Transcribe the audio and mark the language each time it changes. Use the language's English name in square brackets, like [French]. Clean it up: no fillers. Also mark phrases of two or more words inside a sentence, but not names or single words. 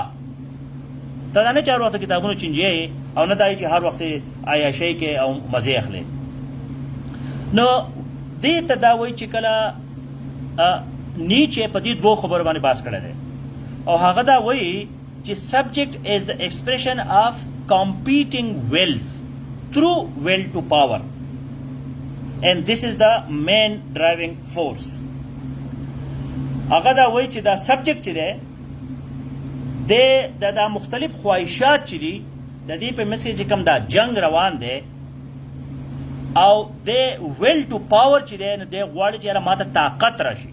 [Pashto] ته دا نه چې هر وخت کتابونه چینجی او نه دا چې هر وخت عیاشۍ کې او مزې اخلې. نو دې ته دا وایي چې کله نیچه په دې دوو خبرو باندې بحث کړی دی، او هغه دا وایي چې [English] subject is the expression of competing wills through will to power and this is the main driving force. [Pashto] هغه دا وایي چې دا subject چې دی دا مختلف خواهشات چې دي د دې په منځ کې چې کوم دا جنگ روان دی او د [English] will to power [Pashto] چې دی نو دی غواړي چې یاره ماته طاقت راشي.